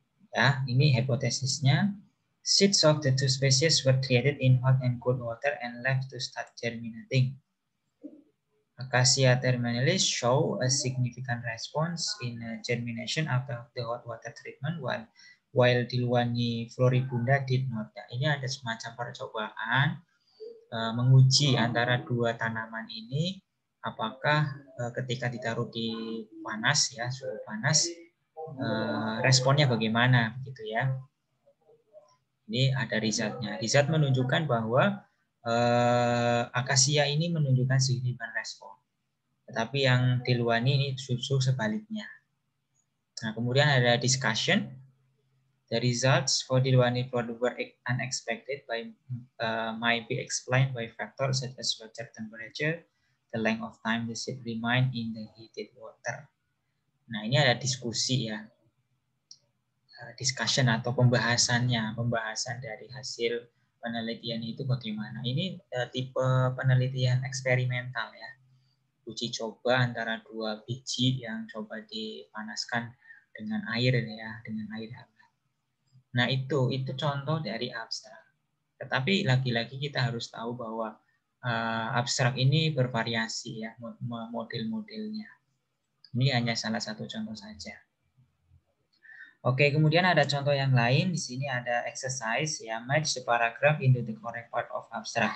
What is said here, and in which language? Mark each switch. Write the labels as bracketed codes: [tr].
[en] Ya, ini hipotesisnya. Seeds of the two species were treated in hot and cold water and left to start germinating. Acacia terminalis show a significant response in germination after the hot water treatment, while while Dilwani Floribunda did not. [id] Nah, ini ada semacam percobaan menguji antara dua tanaman ini apakah ketika ditaruh di panas ya, suhu panas, responnya bagaimana gitu ya. Ini ada risetnya. Riset menunjukkan bahwa akasia ini menunjukkan signifikan respon. Tetapi yang Dilwani ini justru sebaliknya. Nah, kemudian ada discussion. [en] The results for Dilwani product were unexpected might be explained by factors such as water temperature, the length of time the seed remain in the heated water. [id] Nah, ini ada diskusi ya. Discussion atau pembahasan dari hasil penelitian itu bagaimana. Ini tipe penelitian eksperimental ya. Uji coba antara dua biji yang coba dipanaskan dengan air ya, dengan air hangat. Nah, itu contoh dari abstrak. Tetapi lagi-lagi kita harus tahu bahwa abstrak ini bervariasi ya model-modelnya. Ini hanya salah satu contoh saja. Oke, kemudian ada contoh yang lain. [en] Di sini ada exercise ya, match the paragraph into the correct part of abstract.